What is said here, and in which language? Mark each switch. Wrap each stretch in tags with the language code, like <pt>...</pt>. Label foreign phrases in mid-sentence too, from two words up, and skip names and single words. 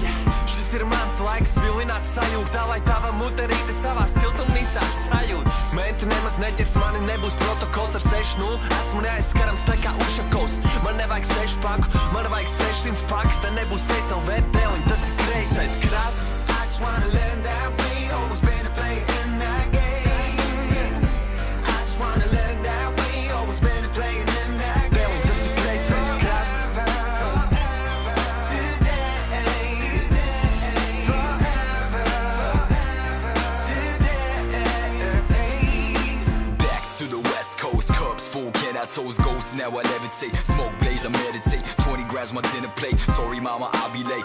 <lv>Šis ir mans laiks vilināt sajūgt, tā lai tava muterīte savā siltumnīcā sajūt. Menti nemaz neķers mani, nebūs protokols ar 6-0. Esmu neaizskarams tā kā Ušakovs. Man nevajag 6 paku, man vajag 600 pakas. Tā nebūs FaceLV teliņ, tas ir kreisais krasts.</lv> <en>I just wanna learn that way, always been a player in that game. I just wanna learn that way, always been a player in that game.</en> <lv>Tas ir kreisais krasts.</lv> <en>Toes ghost, now I levitate. Smoke blaze, I meditate. 20 grams, my dinner plate. Sorry mama, I'll be late.</en>